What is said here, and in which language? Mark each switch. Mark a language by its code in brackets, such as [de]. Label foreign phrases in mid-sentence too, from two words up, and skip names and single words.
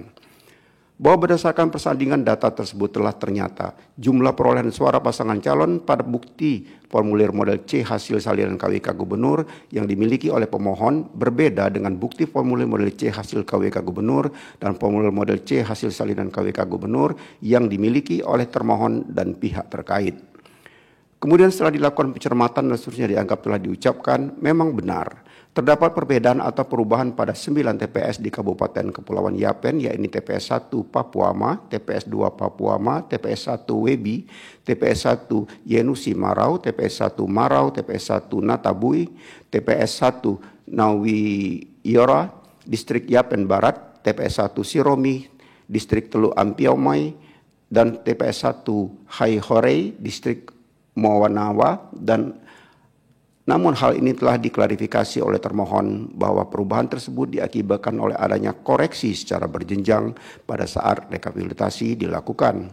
[id] Bahwa berdasarkan persandingan data tersebut telah ternyata jumlah perolehan suara pasangan calon pada bukti formulir model C hasil salinan KWK Gubernur yang dimiliki oleh pemohon berbeda dengan bukti formulir model C hasil KWK Gubernur dan formulir model C hasil salinan KWK Gubernur yang dimiliki oleh termohon dan pihak terkait. Kemudian setelah dilakukan pencermatan dan seterusnya dianggap telah diucapkan, memang benar terdapat perbedaan atau perubahan pada 9 TPS di Kabupaten Kepulauan Yapen, yakni TPS 1 Papuama, TPS 2 Papuama, TPS 1 Webi, TPS 1 Yenusi Marau, TPS 1 Marau, TPS 1 Natabui, TPS 1 Nawi Iora, Distrik Yapen Barat, TPS 1 Siromi, Distrik Teluk Ampiaumai, dan TPS 1 Hai Horei, Distrik Mawanawa, dan namun hal ini telah diklarifikasi oleh termohon bahwa perubahan tersebut diakibatkan oleh adanya koreksi secara berjenjang pada saat rekapitulasi dilakukan.